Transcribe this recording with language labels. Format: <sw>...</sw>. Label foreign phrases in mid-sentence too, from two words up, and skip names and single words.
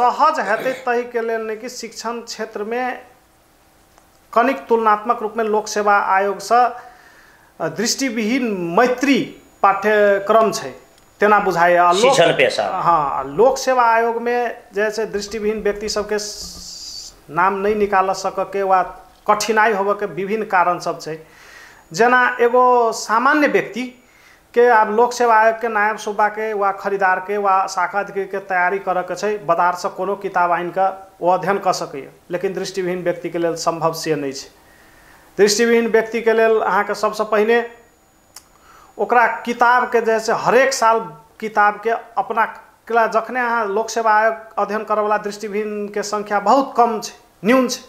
<mai>सहज हेतै तहि के लेल नहीं कि शिक्षण क्षेत्र में कनिक तुलनात्मक रूप में लोक सेवा आयोग से दृष्टिविहीन मैत्री पाठ्यक्रम छै तेना बुझाए। शिक्षण पेशा हाँ लोक सेवा आयोग में जैसे दृष्टिविहीन व्यक्ति सबके नाम नहीं निकाल सकके वा कठिनाई होबे के विभिन्न कारण सब छै। जना एगो सामान्य व्यक्ति के अब लोक सेवा आयोग के नायब सूबा के वा खरीदार के वा शाखा अधिकारी के तैयारी करे के छै बाजार से कोनो किताब आइन के वो अध्ययन कर सकैया लेकिन दृष्टिविहीन व्यक्ति के लेल संभव से नहीं छै। दृष्टिविहीन व्यक्ति के लेल अहाँ के सबसे पहिने ओकरा किताब के जैसे हरेक साल किताब के अपना केला जखने अहाँ लोक सेवा आयोग अध्ययन करवला दृष्टिविहीन के संख्या बहुत कम छै न्यून छै।</mai>